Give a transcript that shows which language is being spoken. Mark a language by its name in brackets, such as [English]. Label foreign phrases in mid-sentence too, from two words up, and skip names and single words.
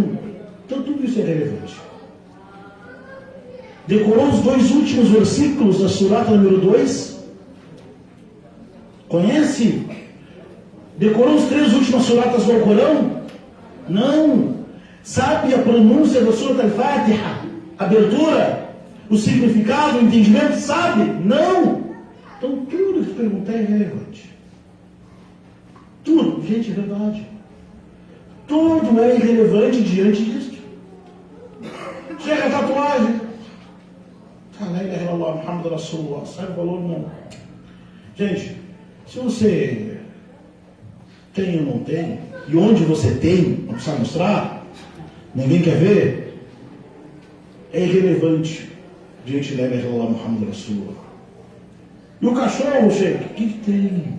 [Portuguese] Então tudo isso é relevante. Decorou os 2 últimos versículos da surata número 2? Conhece? Decorou os 3 últimas suratas do Alcorão? Não. Sabe a pronúncia da Surat al-Fatiha? Abertura? O significado, o entendimento? Sabe? Não. Então tudo que perguntar é irrelevante. Tudo, gente, é verdade. Tudo é irrelevante diante disso. Chega a tatuagem. [Arabic] لا إله إلا الله، محمد رسول الله. [Portuguese] Sabe o valor? Não. Gente, se você tem ou não tem, e onde você tem, não precisa mostrar, ninguém quer ver, é irrelevante diante da [Arabic] إله إلا الله، محمد رسول الله. [Portuguese] E o cachorro, Sheikh, o que tem?